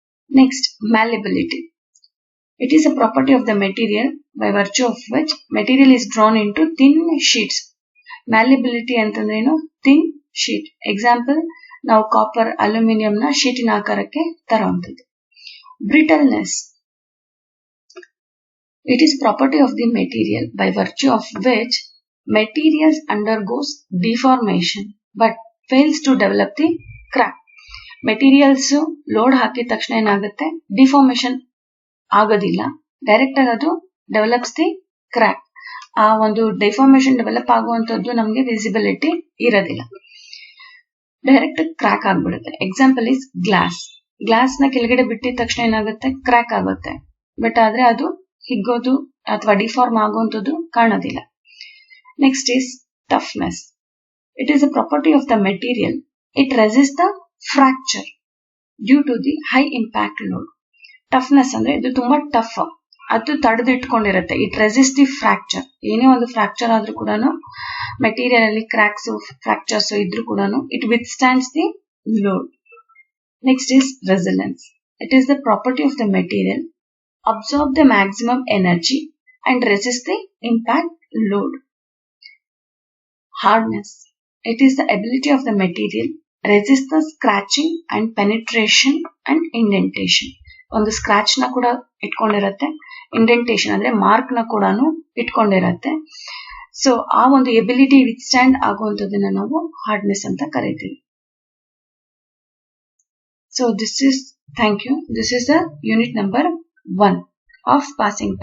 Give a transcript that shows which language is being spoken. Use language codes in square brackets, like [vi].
[en] Next, malleability. It is a property of the material by virtue of which material is drawn into thin sheets. [kn] Malleability ಅಂತಂದ್ರೇನು, thin sheet. Example, ನಾವು copper, aluminium ನ ಶೀಟಿನ ಆಕಾರಕ್ಕೆ ತರುವಂತದ್ದು. [en] Brittleness, it is property of the material by virtue of which materials undergoes deformation but fails to develop the crack. [kn] Materials load ಹಾಕಿದ ತಕ್ಷಣ ಏನಾಗುತ್ತೆ, deformation ಆಗೋದಿಲ್ಲ, direct ಆಗಿ ಅದು [en] Develops the crack. [kn] ಆ ಒಂದು ಡಿಫಾರ್ಮೇಶನ್ ಡೆವಲಪ್ ಆಗುವಂತದ್ದು ನಮಗೆ ವಿಸಿಬಿಲಿಟಿ ಇರೋದಿಲ್ಲ, ಡೈರೆಕ್ಟ್ ಕ್ರ್ಯಾಕ್ ಆಗ್ಬಿಡುತ್ತೆ. ಎಕ್ಸಾಂಪಲ್ ಇಸ್ ಗ್ಲಾಸ್ ನ ಕೆಳಗಡೆ ಬಿಟ್ಟಿದ ತಕ್ಷಣ ಏನಾಗುತ್ತೆ, ಕ್ರ್ಯಾಕ್ ಆಗುತ್ತೆ. ಬಟ್ ಆದ್ರೆ ಅದು ಹಿಗ್ಗೋದು ಅಥವಾ ಡಿಫಾರ್ಮ್ ಆಗುವಂತದ್ದು ಕಾಣೋದಿಲ್ಲ. [en] Next is toughness. It is a property of the material. It resist the fracture due to the high impact load. [kn] Toughness ಅಂದ್ರೆ ಇದು ತುಂಬಾ ಟಫ್, ಅದು ತಡೆದಿಟ್ಕೊಂಡಿರುತ್ತೆ. [en] It resist the fracture. [kn] ಏನೇ ಒಂದು ಫ್ರಾಕ್ಚರ್ ಆದ್ರೂ ಕೂಡ, ಮೆಟೀರಿಯಲ್ ಅಲ್ಲಿ ಕ್ರ್ಯಾಕ್ಸ್, ಫ್ರಾಕ್ಚರ್ಸ್ ಇದ್ರೂ ಕೂಡ [en] It withstands the load. Next is resilience. It is the property of the material absorb the maximum energy and resist the impact load. Hardness. It is the ability of the material resist the scratching and penetration and indentation. [kn] ಒಂದು scratch ನ ಕೂಡ ಇಟ್ಕೊಂಡಿರತ್ತೆ, indentation ಅಂದ್ರೆ mark ನ ಕೂಡ ಇಟ್ಕೊಂಡಿರತ್ತೆ. So ಆ ಒಂದು ability with stand ಆಗುವಂತದನ್ನ ನಾವು hardness ಅಂತ ಕರಿತೀವಿ. [en] So thank you. This is the unit number 1 of passing time.